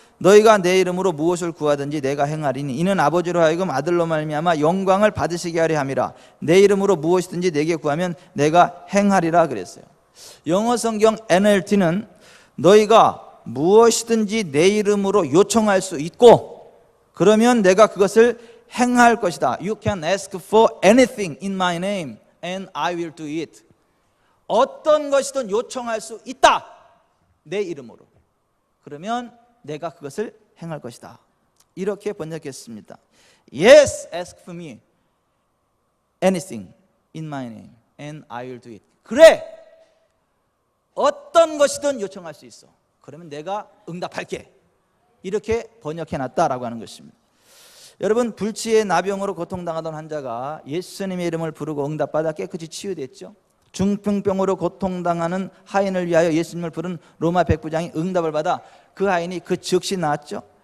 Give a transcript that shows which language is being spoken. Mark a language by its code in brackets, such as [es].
[ko] 너희가 내 이름으로 무엇을 구하든지 내가 행하리니 이는 아버지로 하여금 아들로 말미암아 영광을 받으시게 하려 함이라. 내 이름으로 무엇이든지 내게 구하면 내가 행하리라 그랬어요. 영어 성경 NLT는 너희가 무엇이든지 내 이름으로 요청할 수 있고 그러면 내가 그것을 행할 것이다. [en] You can ask for anything in my name and I will do it. [ko] 어떤 것이든 요청할 수 있다. 내 이름으로. 그러면 내가 그것을 행할 것이다. 이렇게 번역했습니다. [en] Yes, ask for me anything in my name and I will do it. [ko] 그래, 어떤 것이든 요청할 수 있어. 그러면 내가 응답할게. 이렇게 번역해놨다라고 하는 것입니다. 여러분, 불치의 나병으로 고통당하던 환자가 예수님의 이름을 부르고 응답받아 깨끗이 치유됐죠. 중풍병으로 고통당하는 하인을 위하여 예수님을 부른 로마 백부장이 응답을 받아 그 하인이 그 즉시 나았죠.